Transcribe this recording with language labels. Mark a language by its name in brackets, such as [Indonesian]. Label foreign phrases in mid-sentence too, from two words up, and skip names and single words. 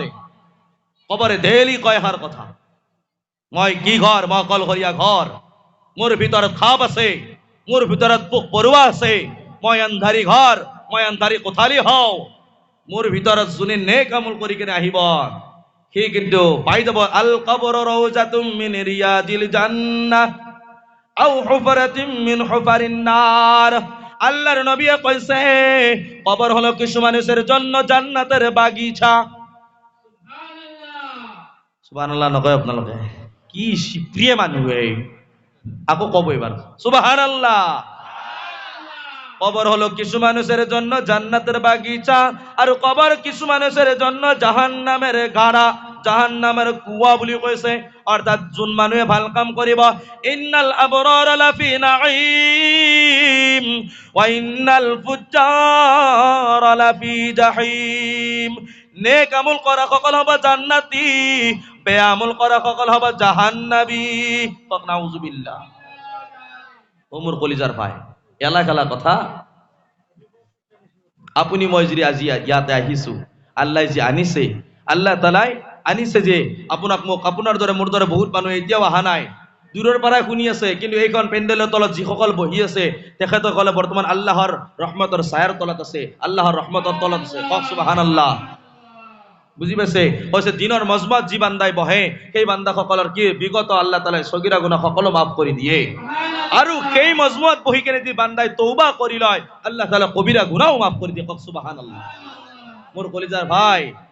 [Assamese] কবৰে ডেইলি কয় এষাৰ কথা, মই কি ঘৰ? মই অকলশৰীয়া ঘৰ, মোৰ ভিতৰত খাপ আছে, মোৰ ভিতৰত পোক পৰুৱা আছে, মই আন্ধাৰী ঘৰ, মই আন্ধাৰী কোঠালি হওঁ। মোৰ ভিতৰত যোনে নেক আমল কৰি কিনে আহিব, সি কিন্তু পাই যাব। [Arabic] القبر روضة من رياض الجنة أو حفرة من حفر النار. [Bangla] আল্লাহর নবী কইছে, কবর হলো কিছু মানুষের জন্য জান্নাতের বাগিচা। [Assamese] সুবহানাল্লাহ নকয় আপনালোকে? কি প্রিয় মানুহ এই, আকৌ কব এবার সুবহানাল্লাহ। [Bangla] কবর হলো কিছু মানুষের জন্য জান্নাতের বাগিচা, আর কবর কিছু মানুষের জন্য জাহান্নামের গাড়া, জাহান্নামের কুয়া [Assamese] বুলি কৈছে। অর্থাৎ যোন মানুহে ভাল কাম কৰিব, [Arabic] إن الأبرار لفي نعيم وإن الفجار لفي جحيم. [Assamese] নেক আমল কৰা সকল হ'ব জান্নাতি, বেয়া আমল কৰা সকল হ'ব জাহান্নামী। [Bangla] নাউজুবিল্লাহ। ওমর কলিজার ভাই, এলা খেলা কথা। [Assamese] আপুনি মই যদি আজি ইয়াতে আহিছো, আল্লাহ যে আনিছে, আল্লাহ তাআলাই আনিছে যে আপোনাক মোক, আপোনাৰ দৰে মোৰ দৰে বহুত মানুহ এতিয়াও অহা নাই, দূৰৰ পৰাই শুনি আছে। কিন্তু এইখন পেণ্ডেলৰ তলত যিসকল বহি আছে, তেখেতসকলে বৰ্তমান আল্লাহৰ ৰহমতৰ ছায়াৰ তলত আছে, আল্লাহৰ ৰহমতৰ তলত আছে। কওক সুবহানাল্লাহ। বুজি পাইছে? কৈছে দিনৰ মজমাত যি বান্দাই বহে, সেই বান্দাসকলৰ কি বিগত আল্লাহ তাআলাই সগীৰা গুনাহ সকলো মাফ কৰি দিয়ে। আৰু সেই মজমুআত বহি কেনে যদি বান্দাই তওবা কৰি লয়, আল্লাহ তাআলা কবিরা গুনাহও মাফ কৰি দিয়ে। কওক সুবহানাল্লাহ। মোৰ কলিজার ভাই,